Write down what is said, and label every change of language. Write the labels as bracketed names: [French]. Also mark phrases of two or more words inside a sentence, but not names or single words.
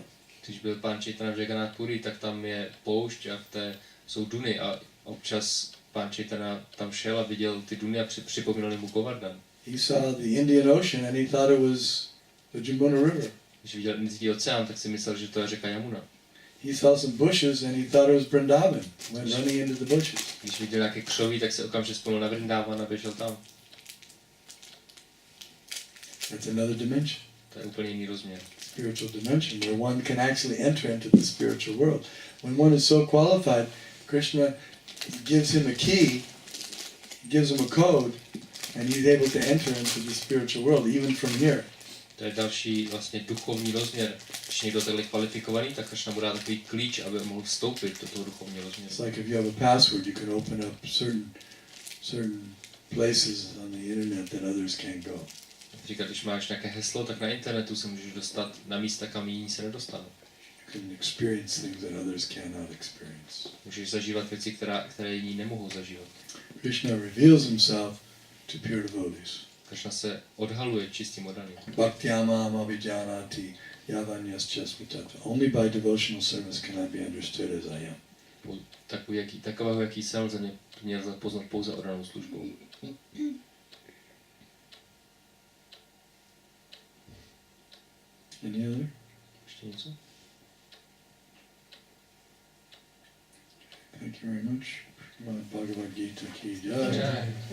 [Czech] Když byl pán Chaitanya v Jagannath Puri, tak tam je poušť a jsou duny a občas Pán Chaitanya tam šel a viděl ty duny a připomínali mu Govardhan. [English] He saw the Indian Ocean and he thought it was the Yamuna River. [Czech] Když viděl Indický oceán, tak si myslel, že to je řeka Yamuna. [English] He saw some bushes and he thought it was Vrindavan. Went running into the bushes. [Czech] Když viděl nějaké křoví, tak se okamžitě vzpomněl na Vrindavan a běžel tam. [English] That's another dimension. [Czech] To je úplně jiný rozměr. [English] Spiritual dimension where one can actually enter into the spiritual world. When one is so qualified, Krishna gives him a key, gives him a code, and he's able to enter into the spiritual world, even from here. [Czech] To je další vlastně duchovní rozměr. Když někdo takhle kvalifikovaný, tak Krishna mu dá takový klíč, aby mohl vstoupit do toho duchovního rozměru. [English] It's like if you have a password, you can open up certain places on the internet that others can't go. [Czech] Například, když máš nějaké heslo, tak na internetu se můžeš dostat na místa, kam jiní se nedostanou. [English] You can experience things that others cannot experience. [Czech] Můžeš zažívat věci, které jiní nemohou zažívat. [English] Krishna reveals himself to pure devotees. [Czech] Krishna se odhaluje čistým oddaným. [Sanskrit] भक्त्यामाम् अभिजानाति यावान्यश्च स्मितत्त्व. [English] Only by devotional service can I be understood as I am. [Czech] Takového, jaký jsem, mě lze poznat pouze oddanou službou. [English] Any other? [Czech] Ještě něco? [English] Thank you very much. [Hindi] भगवद्गीता की जय. Jai.